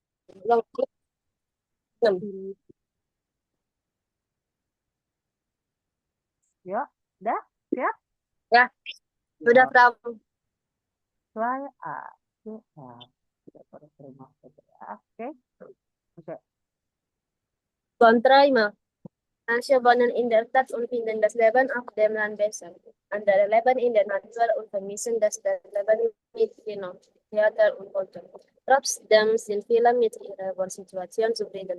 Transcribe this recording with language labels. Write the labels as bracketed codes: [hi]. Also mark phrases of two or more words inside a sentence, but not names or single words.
[id] Ulang 6. Yuk, udah siap? Ya, sudah Yuk, Pram. mulai. Siap. Kita terus terima saja ya. Oke, oke. Kontrijmen. [de] Manche wohnen in der Stadt und finden das Leben auf dem Land besser. Andere leben in der Natur und vermissen das Leben mit Kino, Theater und Kultur. Trotzdem sind viele mit ihrer Wohnsituation zufrieden.